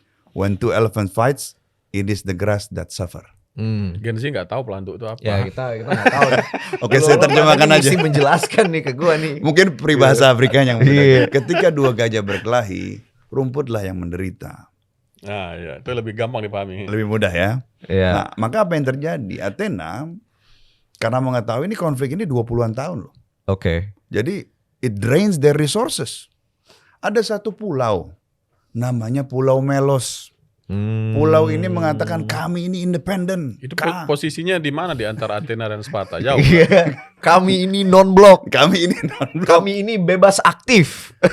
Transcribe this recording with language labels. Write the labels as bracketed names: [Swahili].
[English] When two elephants fights, it is the grass that suffer. [Indonesian] Gen Z nggak tahu pelanduk itu apa. Ya kita nggak tahu. Oke, saya terjemahkan aja. Mesti menjelaskan nih ke gua nih. Mungkin peribahasa Afrika yang benar. Ketika dua gajah berkelahi, rumputlah yang menderita. Nah, ya, itu lebih gampang dipahami. Lebih mudah ya. Iya. Nah, maka apa yang terjadi? Athena karena mengetahui ini konflik ini 20-an tahun loh. Oke. [English] Jadi it drains their resources. [Indonesian] Ada satu pulau namanya Pulau Melos. Pulau ini mengatakan kami ini independen. Itu posisinya di mana di antara Athena dan Sparta? Jauh. Iya. Kami ini non-blok. Kami ini non-blok. Kami ini bebas aktif.